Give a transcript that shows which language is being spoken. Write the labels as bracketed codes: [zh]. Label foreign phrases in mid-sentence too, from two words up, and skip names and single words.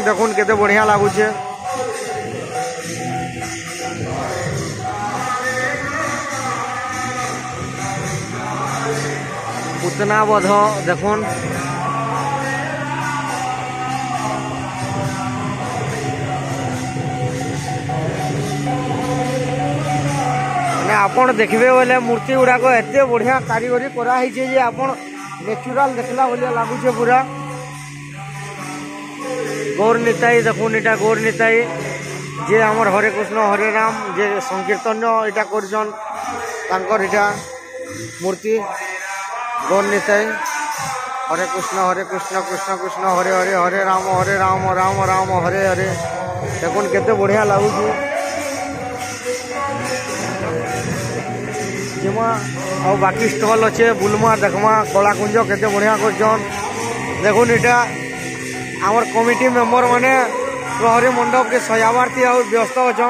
[sjp] देखुन केते बढ़िया लागु छे। पुतना बध देखुन माने आपण देखबे बोले मूर्ति गुड़ाक एते बढ़िया कारीगरी करा हिचे जे आपण नेचुरल देखला बोलिया लागु छे पूरा। गौर निताई देखुन एटा गौर निताई जे हमर हरे कृष्ण हरे राम जे संकीर्तन एटा करछन तांकर एटा मूर्ति गौर निताई हरे कृष्ण कृष्ण कृष्ण हरे हरे हरे राम राम राम हरे हरे। देखुन केते बढ़िया लागु छे। जिमा आ बाकी स्टॉल अच्छे बुलमा देखमा कलाकुंज केते बढ़िया करछन। देखुन एटा आमर [en] committee member [sjp] माने प्रहरी मंडप के सजावार थी व्यस्त अच्छन।